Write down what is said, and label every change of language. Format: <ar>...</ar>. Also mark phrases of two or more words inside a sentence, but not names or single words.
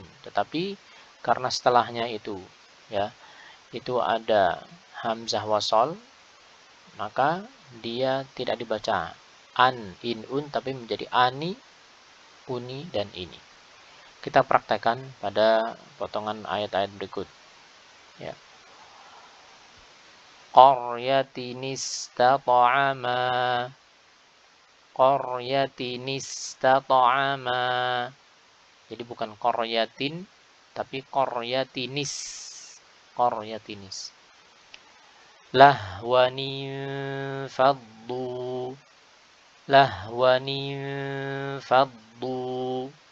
<id>Tetapi karena setelahnya itu ya, itu ada hamzah wasol, maka dia tidak dibaca an, in, un, tapi menjadi ani, uni, dan ini. Kita praktekkan pada potongan ayat-ayat berikut.</id> <ar>Ya. Qaryatin istata'ama, qaryatin istata'ama.</ar> <id>Jadi bukan qaryatin, tapi qaryatinis.</id> <ar>Qaryatinis. Lahwanin faddu, lahwanin faddu.</ar>